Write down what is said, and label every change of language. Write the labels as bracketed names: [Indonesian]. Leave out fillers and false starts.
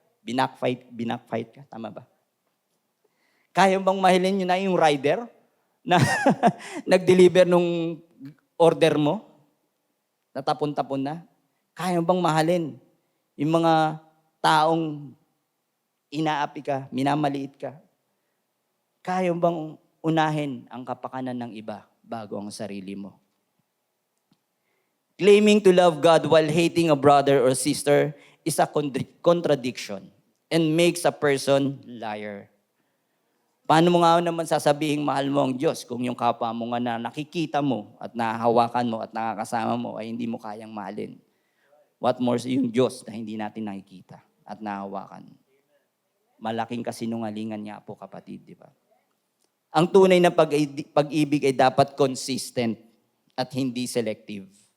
[Filipino] Binakfight ka, tama ba? Kaya bang mahalin yun na yung rider na nag-deliver nung order mo? Natapon-tapon na? Kaya bang mahalin yung mga taong inaapi ka, minamaliit ka? Kaya bang unahin ang kapakanan ng iba bago ang sarili mo? [English] Claiming to love God while hating a brother or sister is a contradiction and makes a person liar. [Filipino] Paano mo nga naman sasabihing mahal mo ang Diyos kung yung kapwa mo nga na nakikita mo at nahahawakan mo at nakakasama mo ay hindi mo kayang mahalin? [English] What more [Filipino] yung Diyos na hindi natin nakikita at nahahawakan? Malaking kasinungalingan nga po, kapatid, di ba? Ang tunay na pag-ibig ay dapat consistent at hindi selective.